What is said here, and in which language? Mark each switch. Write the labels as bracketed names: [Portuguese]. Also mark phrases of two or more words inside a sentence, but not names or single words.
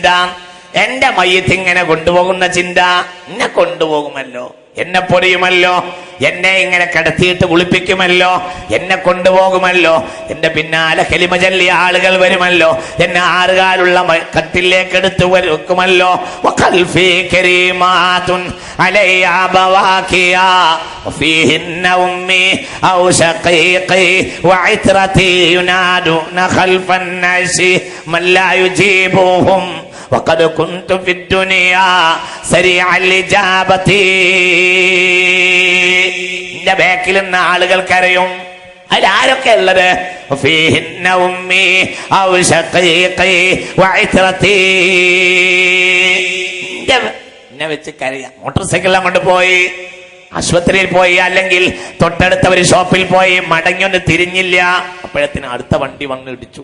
[Malayalam] എന്റെ മയ്യത്ത് ഇങ്ങനെ കൊണ്ടുപോകുന്ന ചിന്ത. എന്നെ കൊണ്ടുപോകുമല്ലോ, എന്നെ പൊടിയുമല്ലോ, എന്നെ ഇങ്ങനെ കിടത്തിയിട്ട് കുളിപ്പിക്കുമല്ലോ, എന്നെ കൊണ്ടുപോകുമല്ലോ, എന്റെ പിന്നാലെ കലിമ ചൊല്ലിയ ആളുകൾ വരുമല്ലോ, എന്നെ ആറുകാലുള്ള കട്ടിലേക്ക് എടുത്തു വെക്കുമല്ലോ. [Arabic] وقد كنت في الدنيا سريع الإجابة. [Malayalam] എന്റെ ബാക്കിൽ നിന്ന് ആളുകൾക്കറിയും, അതിലാരൊക്കെ ഉള്ളത്? എന്നെ വെച്ച് കരയാ. മോട്ടോർ കൊണ്ട് പോയി, ആശുപത്രിയിൽ പോയി, അല്ലെങ്കിൽ തൊട്ടടുത്ത ഒരു ഷോപ്പിൽ പോയി, മടങ്ങിയൊന്ന് തിരിഞ്ഞില്ല, അപ്പോഴത്തിന് അടുത്ത വണ്ടി വന്ന് ഇടിച്ചു.